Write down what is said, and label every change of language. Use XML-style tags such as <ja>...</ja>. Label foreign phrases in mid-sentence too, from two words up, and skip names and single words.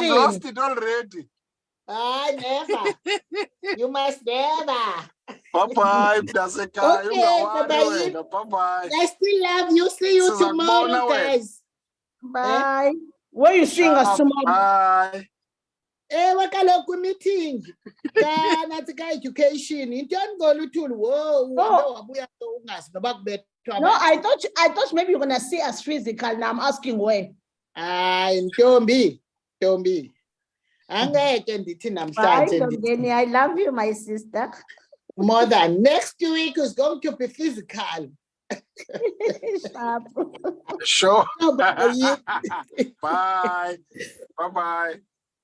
<en>You've lost it already. Never. You must never. Bye-bye. Okay, bye-bye. I still love you. See you tomorrow, guys. Bye. Where you seeing us tomorrow? Bye.</en> <xh>Ewe kaloku meeting nathi ka-education intoni ngoluthuli wo uhambe wabuya ungazi noba kubethwa</xh> <en>No, I thought maybe you're gonna see us physical. Now I'm asking where.</en> <xh>hayi ntombi angeke ndithi</xh> <en>Bye,</en> <xh>namhlanje Dongeni.</xh> <en>I love you, my sister. more than next week is going to be physical. Sure. Bye. Bye. Bye-bye.</en>